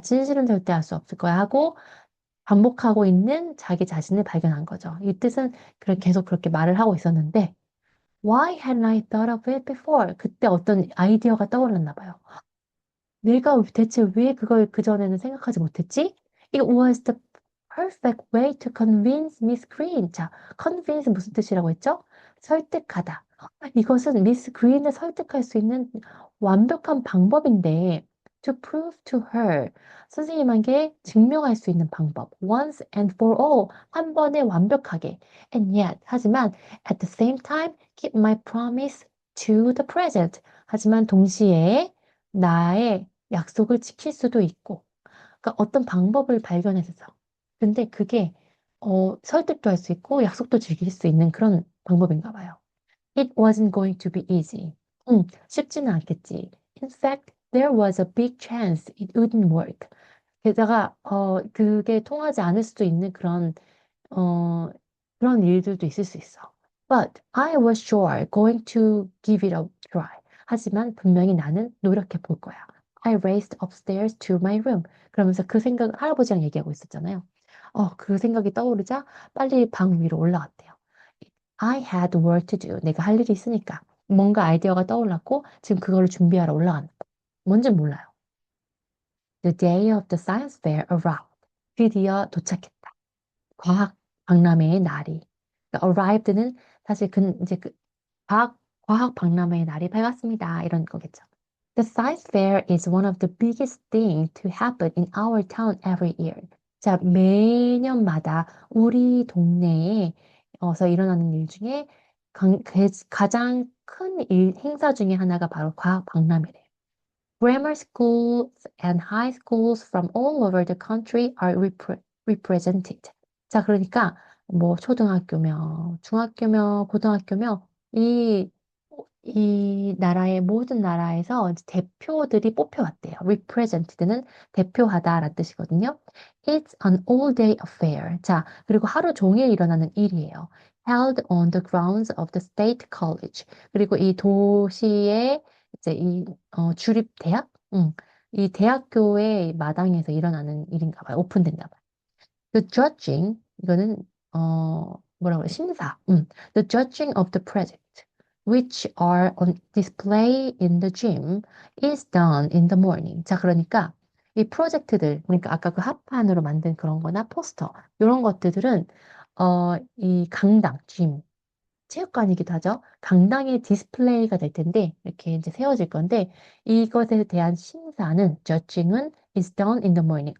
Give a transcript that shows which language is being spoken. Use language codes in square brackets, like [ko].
[ko] 진실은 절대 알 수 없을 거야. 하고 반복하고 있는 자기 자신을 발견한 거죠. 이 뜻은 계속 그렇게 말을 하고 있었는데, [en] Why hadn't I thought of it before? [ko] 그때 어떤 아이디어가 떠올랐나 봐요. 내가 대체 왜 그걸 그전에는 생각하지 못했지? [en] It was the perfect way to convince Miss Green. [ko] 자, convince 무슨 뜻이라고 했죠? 설득하다. 이것은 미스 그린을 설득할 수 있는 완벽한 방법인데, [en] to prove to her. [ko] 선생님에게 증명할 수 있는 방법. [en] Once and for all. [ko] 한 번에 완벽하게. [en] And yet, [ko] 하지만, [en] at the same time, keep my promise to the present. [ko] 하지만 동시에 나의 약속을 지킬 수도 있고, 그러니까 어떤 방법을 발견해서. 근데 그게 설득도 할 수 있고 약속도 지킬 수 있는 그런 방법인가 봐요. [en] It wasn't going to be easy. [ko] 쉽지는 않겠지. [en] In fact, there was a big chance it wouldn't work. [ko] 게다가 그게 통하지 않을 수도 있는 어, 그런 일들도 있을 수 있어. [en] But I was sure going to give it a try. [ko] 하지만 분명히 나는 노력해 볼 거야. [en] I raced upstairs to my room. [ko] 그러면서 그 생각, 할아버지랑 얘기하고 있었잖아요. 그 생각이 떠오르자 빨리 방 위로 올라갔대요. [en] I had work to do. [ko] 내가 할 일이 있으니까. 뭔가 아이디어가 떠올랐고 지금 그걸 준비하러 올라가는 거. 뭔진 몰라요. [en] The day of the science fair arrived. [ko] 드디어 도착했다. 과학 박람회의 날이. 그러니까 arrived는 사실 이제 과학 박람회의 날이 밝았습니다. 이런 거겠죠. [en] The science fair is one of the biggest things to happen in our town every year. [ko] 자, 매년마다 우리 동네에 어서 일어나는 일 중에 가장 큰 행사 중에 하나가 바로 과학 박람회래요. [en] Grammar schools and high schools from all over the country are represented. [ko] 자, 그러니까 뭐 초등학교며 중학교며 고등학교며 이, 이 나라의 모든 나라에서 이제 대표들이 뽑혀왔대요. represented는 대표하다라는 뜻이거든요. [en] It's an all-day affair. [ko] 자, 그리고 하루 종일 일어나는 일이에요. [en] Held on the grounds of the State College. [ko] 그리고 이 도시의 이제 주립 대학? 이 대학교의 마당에서 일어나는 일인가 봐요. 오픈된다 봐요. [en] The judging, [ko] 이거는, 뭐라고 그래, 심사. [en] The judging of the project, which are on display in the gym, is done in the morning. [ko] 자, 그러니까 이 프로젝트들, 그러니까 아까 그 합판으로 만든 그런 거나 포스터, 이런 것들은, 이 강당, gym, 체육관이기도 하죠. 강당에 디스플레이가 될 텐데 이렇게 이제 세워질 건데 이것에 대한 심사는 judging은 [en] is done in the morning.